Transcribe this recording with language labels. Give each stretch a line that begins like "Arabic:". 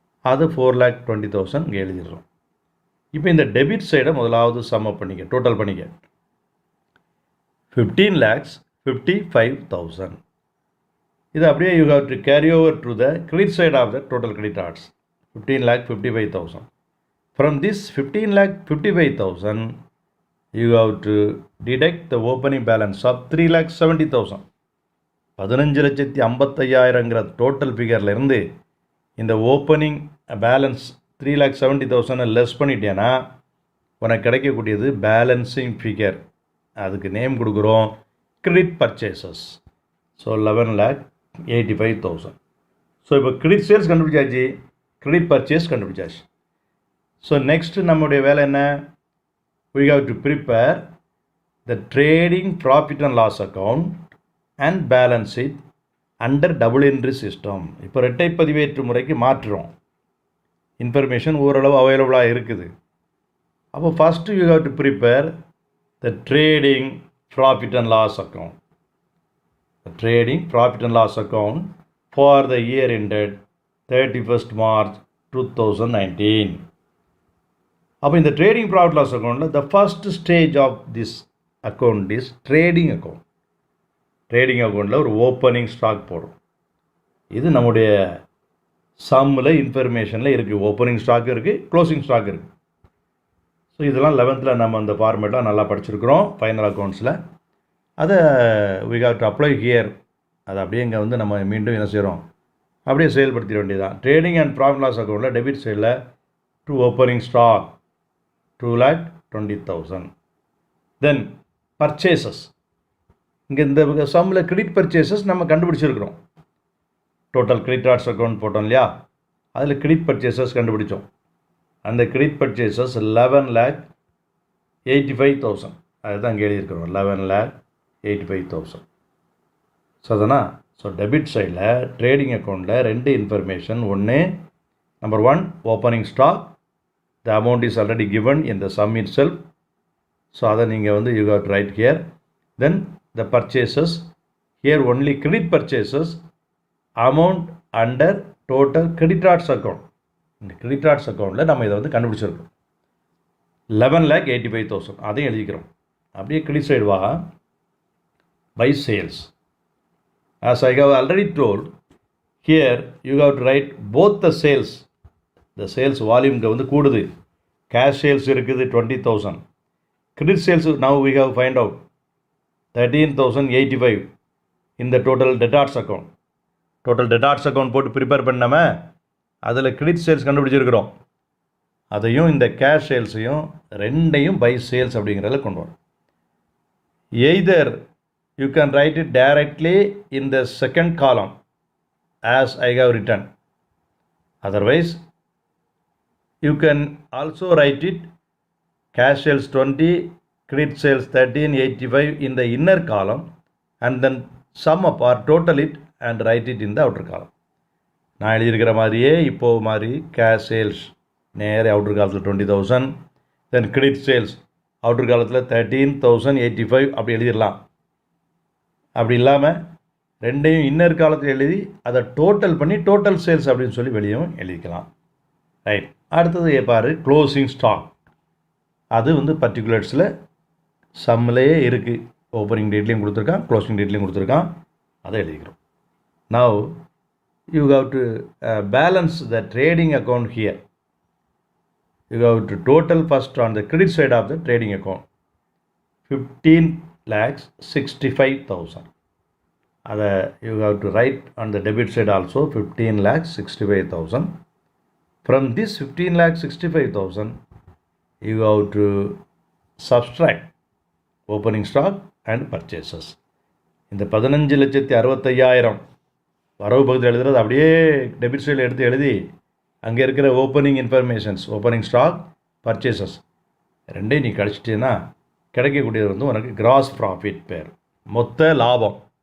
Tamil: அது 4,20,000 இங்கே எழுதிடுறோம். இப்போ இந்த டெபிட் சைடை முதலாவது சம்ம பண்ணிக்க, டோட்டல் பண்ணிக்க 15,55,000. இது அப்படியே
English: You have to carry over to the credit side of the total creditors 15,55,000. From this 15,55,000 you have to deduct the opening balance of 3,70,000.
Tamil: 15,55,000ங்கிற total ஃபிகர்லேருந்து இந்த ஓப்பனிங் பேலன்ஸ் 3,70,000 லெஸ் பண்ணிட்டேன்னா உனக்கு கிடைக்கக்கூடியது பேலன்சிங் ஃபிகர். அதுக்கு நேம் கொடுக்குறோம் credit purchases. So 11,85,000. So இப்போ credit sales கண்டுபிடிச்சாச்சு, credit purchase கண்டுபிடிச்சாச்சு.
English: so next
Tamil: நம்முடைய வேலை என்ன,
English: we have to prepare the trading profit and loss account and balance it under double entry system.
Tamil: இப்போ இரட்டை பதிவேற்று முறைக்கு மாற்றுறோம். இன்ஃபர்மேஷன் ஓரளவு அவைலபிளாக இருக்குது.
English: அப்போ first you have to prepare the trading profit and loss account. The trading profit and loss account for the year ended 31st March 2019.
Tamil: அப்போ இந்த
English: Trading profit loss அக்கௌண்ட்டில் the first stage of this account is trading account.
Tamil: Trading அக்கௌண்ட்டில் ஒரு opening stock போடும். இது நம்முடைய சம்மில் இன்ஃபர்மேஷனில் இருக்குது. ஓப்பனிங் ஸ்டாக் இருக்குது, க்ளோசிங் ஸ்டாக் இருக்குது. ஸோ இதெல்லாம் 11th நம்ம அந்த ஃபார்மேட்டாக நல்லா படிச்சிருக்கிறோம் ஃபைனல் அக்கௌண்ட்ஸில். அதை
English: we have to apply here.
Tamil: அதை அப்படியே இங்கே வந்து நம்ம மீண்டும் என்ன செய்கிறோம், அப்படியே செயல்படுத்திட வேண்டியதான். ட்ரேடிங் அண்ட் ப்ராஃபிட் லாஸ் அக்கௌண்ட்டில் டெபிட் சைடில் to opening stock 2,20,000. Then purchases. இங்கே இந்த சம்மில் கிரெடிட் பர்ச்சேசஸ் நம்ம கண்டுபிடிச்சிருக்கிறோம். டோட்டல் கிரெடிட்டார்ஸ் அக்கௌண்ட் போட்டோம் இல்லையா, அதில் கிரெடிட் பர்ச்சேசஸ் கண்டுபிடிச்சோம். அந்த கிரெடிட் பர்ச்சேசஸ் 11,85,000 அதுதான் இங்கே எழுதியிருக்கிறோம். 11,85,000. ஸோ அதனா ஸோ டெபிட் சைடில் ட்ரேடிங் அக்கௌண்ட்டில் ரெண்டு இன்ஃபர்மேஷன்.
English: ஒன்று number 1 opening stock, the amount is already given in the sum itself. So
Tamil: அதை நீங்கள் வந்து
English: You have to write here. Then the purchases here only credit purchases amount under total creditors account.
Tamil: இந்த creditors அக்கௌண்ட்டில் நம்ம இதை வந்து கண்டுபிடிச்சிருக்கோம் 11,85,000 அதையும் எழுதிக்கிறோம். அப்படியே கிரெடிட் சைடு வா.
English: By sales, as I have already told, here you have to write both the sales. The sales volume
Tamil: வந்து கூடுது.
English: Cash sales இருக்குது 20,000. Credit sales now we have find out 13,085 in the total debtors account.
Tamil: Total debtors account போட்டு prepare பண்ணாம அதில் credit sales கண்டுபிடிச்சிருக்கிறோம். அதையும் இந்த cash சேல்ஸையும் ரெண்டையும் by sales அப்படிங்கிறத கொண்டு வரும்.
English: Either you can write it directly in the second column as I have written. Otherwise you can also write it cash sales 20, credit sales 1385 in the inner column and then sum up or total it and write it in the outer column.
Tamil: நான் எழுதியிருக்கிற மாதிரியே இப்போது மாதிரி cash sales நேரே outer காலத்தில் 20,000, தென் credit sales outer காலத்தில் 13,085 அப்படி எழுதிடலாம். அப்படி இல்லாமல் ரெண்டையும் இன்னர் காலத்தில் எழுதி அதை டோட்டல் பண்ணி டோட்டல் சேல்ஸ் அப்படின்னு சொல்லி வெளியும் எழுதிக்கலாம். ரைட். அடுத்தது பாரு க்ளோசிங் ஸ்டாக். அது வந்து பர்டிகுலர்ஸில் சம்மிலேயே இருக்குது. ஓப்பனிங் டேட்லேயும் கொடுத்துருக்கான், க்ளோசிங் டேட்லேயும் கொடுத்துருக்கான். அதை எழுதிக்கிறோம்.
English: Now you have to balance the trading account here. You have to total first on the credit side of the trading account 15,65,000. அதை you have to write on the debit side also 15,65,000. From this 15,65,000 you have to subtract opening stock and purchases.
Tamil: இந்த 15,65,000 வரவு பகுதியில் எழுதுறது அப்படியே debit சைடில் எடுத்து எழுதி அங்கே இருக்கிற opening informations, opening stock, purchases ரெண்டையும் நீ கழிச்சிட்டேன்னா கிடைக்கக்கூடியது வந்து உனக்கு கிராஸ் ப்ராஃபிட் பேர், மொத்த லாபம்.